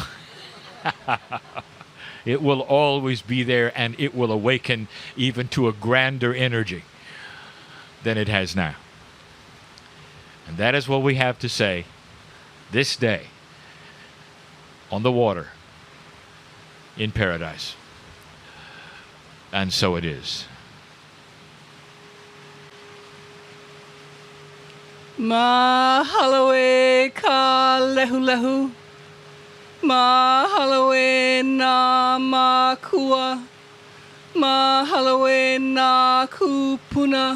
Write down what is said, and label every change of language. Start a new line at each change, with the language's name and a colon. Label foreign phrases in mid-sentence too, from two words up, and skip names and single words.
English: It will always be there, and it will awaken even to a grander energy than it has now. And that is what we have to say this day on the water in paradise. And so it is.
Hawaiian: Mahalo e ka lehu lehu. Mahalo e nā makua. Mahalo e nā kupuna.